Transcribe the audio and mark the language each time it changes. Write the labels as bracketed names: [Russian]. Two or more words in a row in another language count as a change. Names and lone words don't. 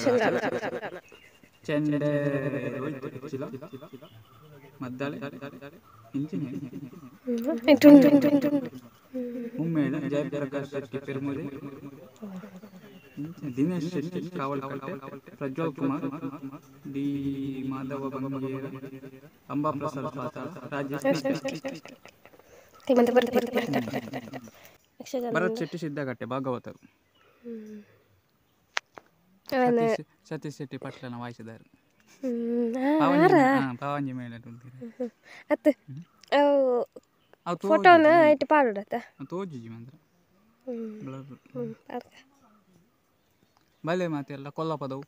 [Kannada] ಚೆಂಡೆ ಮದ್ದಾಳೆ ಮುಮ್ಮೇಳ ಜಯಪ್ರಕಾಶ್ ಶೆಟ್ಟಿ ಪೆರ್ಮುರಿ ದಿನೇಶ್ ಶೆಟ್ಟಿ ಕಾವಲ್ಕಟ್ಟೆ ಪ್ರಜ್ವಲ್ ಕುಮಾರ್ ಡಿ ಮಾಧವ ಬಂಗೇರ ಅಂಬಾ ಪ್ರಸಾದ್ ಪಾತಾಳ ರಾಜೇಶ್ ಭರತ್ ಶೆಟ್ಟಿ ಸಿದ್ದಗಟ್ಟೆ ಭಾಗವತರು ಸತೀಶ್ ಶೆಟ್ಟಿ ಪಟ್ಲನ ವಾಯಿಸಿದ್ದಾರೆ. ಪಾವಂಜಿ ಮೇಳ [Tulu] ಫೋಟೋನ ಇಟ್ಟು ಪಾಡತ್ತ ತೋಜಿ ಮಾತ್ರ ಬಲೆ ಮಾತೆಲ್ಲ ಕೊಲ್ಲಪದವು